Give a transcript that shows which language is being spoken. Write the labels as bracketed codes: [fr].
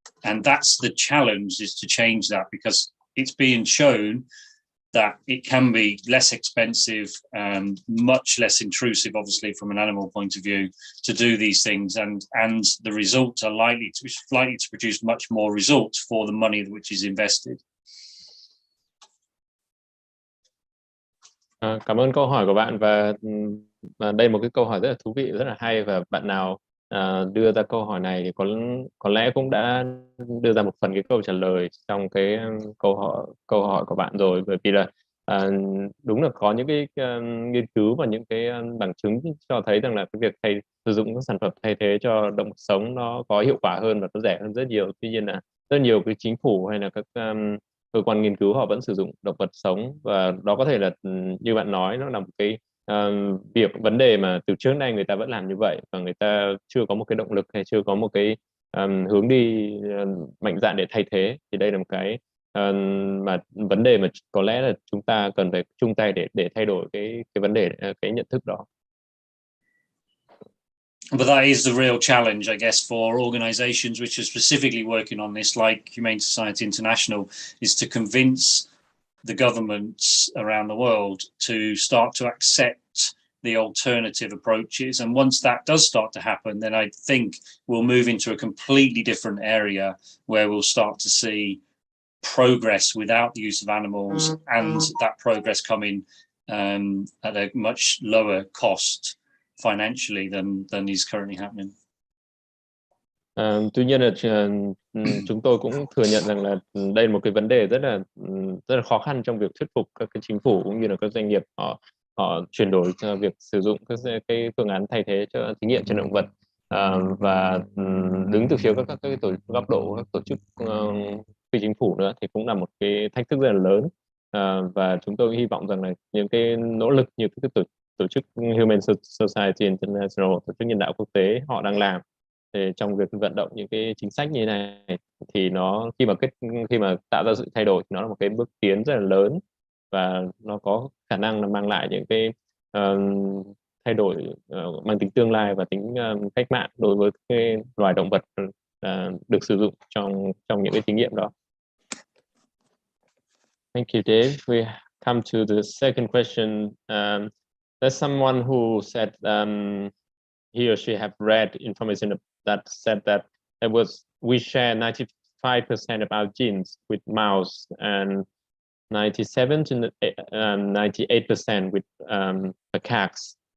[en] And that's the challenge, is to change that, because it's being shown that it can be less expensive and much less intrusive, obviously, from an animal point of view, to do these things. And the results are likely to produce much more results for the money which is invested. [vi] Cảm ơn câu hỏi của bạn, và đây là một cái câu hỏi rất là thú vị, rất là hay, và bạn nào đưa ra câu hỏi này thì có lẽ cũng đã đưa ra một phần cái câu trả lời trong cái câu hỏi của bạn rồi, bởi vì là đúng là có những cái nghiên cứu và những cái bằng chứng cho thấy rằng là cái việc sử dụng các sản phẩm thay thế cho động vật sống nó có hiệu quả hơn và nó rẻ hơn rất nhiều. Tuy nhiên là rất nhiều cái chính phủ hay là các cơ quan nghiên cứu họ vẫn sử dụng động vật sống, và đó có thể là như bạn nói, nó là một cái vấn đề mà từ trước nay người ta vẫn làm như vậy, và người ta chưa có một cái động lực hay chưa có một cái hướng đi mạnh dạn để thay thế. Thì đây là một cái mà vấn đề mà có lẽ là chúng ta cần phải chung tay để thay đổi cái vấn đề, cái nhận thức đó. But that is the real challenge, I guess, for organizations which are specifically working on this, like Humane Society International, is to convince the governments around the world to start to accept the alternative approaches. And once that does start to happen, then I think we'll move into a completely different area where we'll start to see progress without the use of animals, and that progress coming at a much lower cost financially than is currently happening. Tuy nhiên là chúng tôi cũng thừa nhận rằng là đây là một cái vấn đề rất là khó khăn trong việc thuyết phục các cái chính phủ cũng như là các doanh nghiệp họ chuyển đổi cho việc sử dụng cái phương án thay thế cho thí nghiệm trên động vật, và đứng từ phía các cái góc độ các tổ chức phi chính phủ nữa thì cũng là một cái thách thức rất là lớn, và chúng tôi hy vọng rằng là những cái nỗ lực như các tổ chức Humane Society International, tổ chức nhân đạo quốc tế họ đang làm thì trong việc vận động những cái chính sách như thế này, thì nó khi mà tạo ra sự thay đổi thì nó là một cái bước tiến rất là lớn, và nó có khả năng là mang lại những cái thay đổi mang tính tương lai và tính cách mạng đối với cái loài động vật được sử dụng trong những cái thí nghiệm đó. [en] Thank you, Dave. We come to the second question. There's someone who said he or she have read information that said that we share 95% of our genes with mouse and 97 to 98% with macaques.